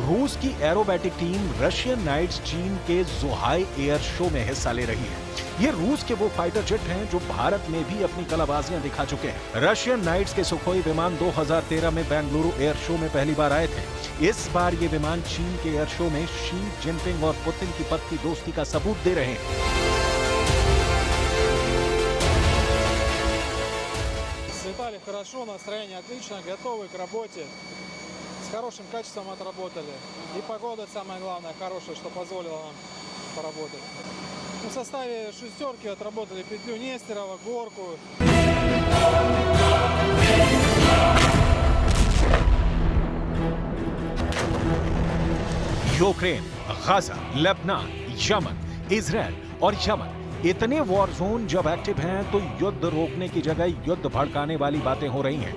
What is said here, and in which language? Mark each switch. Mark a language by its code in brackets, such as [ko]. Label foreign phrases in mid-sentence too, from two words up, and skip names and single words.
[hi] रूस की एरोबैटिक टीम रशियन नाइट्स चीन के ज़ुहाई एयर शो में हिस्सा ले रही है। ये रूस के वो [en] fighter jet [hi] हैं जो भारत में भी अपनी कलाबाजियां दिखा चुके हैं। रशियन नाइट्स के सुखोई विमान 2013 में बेंगलुरु एयर शो में पहली बार आए थे। इस बार ये विमान चीन के [en] air show [hi] में शी जिनपिंग और पुतिन की पक्की दोस्ती का सबूत दे रहे हैं। [ru] Слетали хорошо, настроение отлично, готовы к работе, с хорошим качеством отработали. И погода самое главное, хорошая, что позволила нам поработать. В составе шестерки отработали петлю Нестерова, горку. [hi] यूक्रेन, गाजा, लेबनान, यमन, इजरायल और यमन, इतने [en] war zone [hi] जब एक्टिव हैं तो युद्ध रोकने की जगह युद्ध भड़काने वाली बातें हो रही हैं।